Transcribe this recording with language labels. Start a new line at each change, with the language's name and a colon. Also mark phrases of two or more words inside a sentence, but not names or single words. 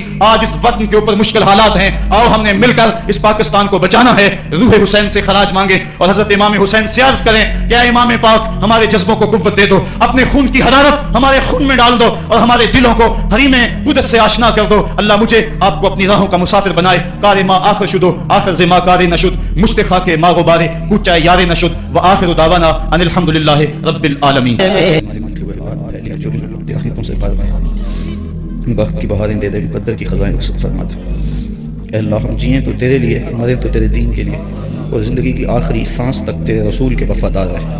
Urdu: آج اس وطن کے اوپر مشکل حالات ہیں، اور ہم نے مل کر اس پاکستان کو بچانا ہے. روح حسین سے خراج مانگیں اور حضرت امام حسین سے عرض کریں کہ اے امام پاک، ہمارے جذبوں کو قوت دے دو، اپنے خون کی حرارت ہمارے خون میں ڈال دو، اور ہمارے دلوں کو حریم قدس سے آشنا کر دو. اللہ مجھے آپ کو اپنی راہوں کا مسافر بنائے.
Persian: کار ما آخر شدو آخر زما کار نشد، مشتخا کے ما غبارے کوچا یار نشد،
Arabic: و آخر دعوانا ان الحمدللہ رب العالمین.
Urdu: وقت کی بہاریں دے دے، مقدر کی خزائیں رخصت فرما دے. اے اللہ، ہم جئیں تو تیرے لیے، مریں تو تیرے دین کے لیے، اور زندگی کی آخری سانس تک تیرے رسول کے وفادار رہے.